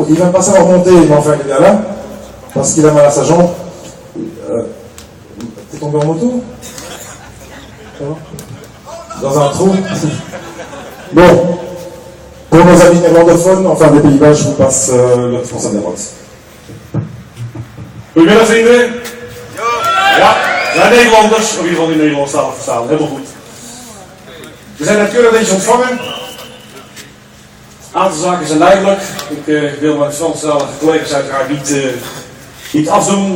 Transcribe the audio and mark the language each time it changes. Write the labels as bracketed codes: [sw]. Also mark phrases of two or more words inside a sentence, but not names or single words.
[fr] Il ne va pas savoir monter, mais enfin il est bien là, parce qu'il a mal à sa jambe. T'es tombé en moto? Dans un trou. Bon, pour nos amis néerlandophones, enfin des Pays-Bas, je vous passe le responsable de Rox. [nl] Goedemiddag vrienden. Ja, wij Nederlanders, in ieder geval die Nederlandstalig verstaan, helemaal goed. We zijn net keurig deze ontvangen. Een aantal zaken zijn duidelijk. Ik wil mijn Franstalige collega's uiteraard niet afdoen.